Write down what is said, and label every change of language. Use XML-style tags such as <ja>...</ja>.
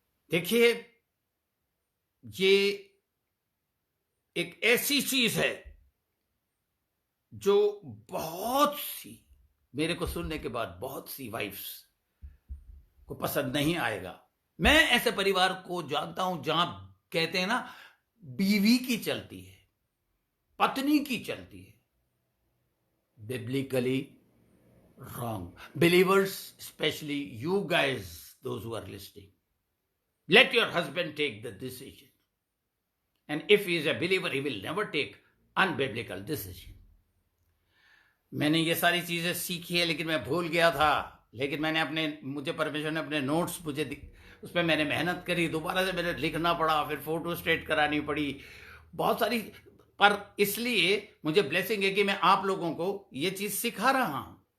<hi>देखिए ये एक ऐसी चीज है जो बहुत सी, मेरे को सुनने के बाद बहुत सी वाइफ्स को पसंद नहीं आएगा। मैं ऐसे परिवार को जानता हूं जहां कहते हैं ना, बीवी की चलती है, पत्नी की चलती है।</hi> <en>Biblically wrong. Believers, especially you guys, those who are listening, let your husband take the decision, and if he is a believer he will never take unbiblical decision.</en> <hi>मैंने ये सारी चीजें सीखी है, लेकिन मैं भूल गया था। लेकिन मुझे परमेश्वर ने अपने नोट्स उस पर मैंने मेहनत करी, दोबारा से मैंने लिखना पड़ा, फिर फोटो स्टेट करानी पड़ी, बहुत सारी। पर इसलिए मुझे ब्लेसिंग है कि मैं आप लोगों को ये चीज सिखा रहा हूं।</hi>